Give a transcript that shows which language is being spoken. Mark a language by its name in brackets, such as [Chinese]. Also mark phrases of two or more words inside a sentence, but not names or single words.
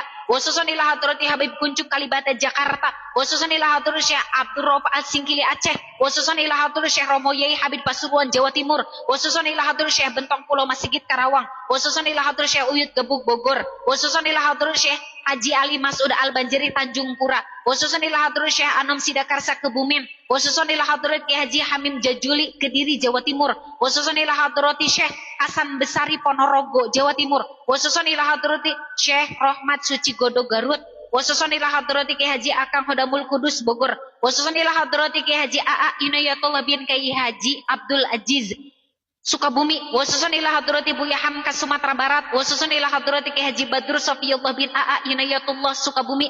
[Arabic] خصوصا إلى حضرة Habib Kuncung Kalibata Jakarta. خصوصا إلى حضرة Syekh Abdul Rauf Al-Singkili Aceh. خصوصا إلى حضرة Syekh Romo Yai Habib Pasuruan Jawa Timur. خصوصا إلى حضرة Syekh Bentong Pulau Masigit Karawang. خصوصا إلى حضرة Syekh Uyut Gebuk Bogor. خصوصا إلى حضرة Syekh Haji Ali Mas'ud Al Banjari Tanjung Pura. خصوصا إلى حضرة Syekh Anom Sidakarsa Kebumen. خصوصا إلى حضرة Kiai Haji Hamim Jajuli Kediri Jawa Timur. خصوصا إلى حضرة Syekh Hasan Besari Ponorogo Jawa Timur. خصوصا إلى حضرة Syekh Rahmat Suci Godo Garut. خصوصا إلى حضرة Kiai Haji Akang Hodamul Kudus Bogor. خصوصا إلى حضرة Kiai Haji AA Inayatullah bin Kiai Haji Abdul Aziz Sukabumi. خصوصا إلى حضرة Buya Hamka Sumatera Barat. خصوصا إلى حضرة Kiai Haji Badrul Safiyullah bin AA Inayatullah Sukabumi.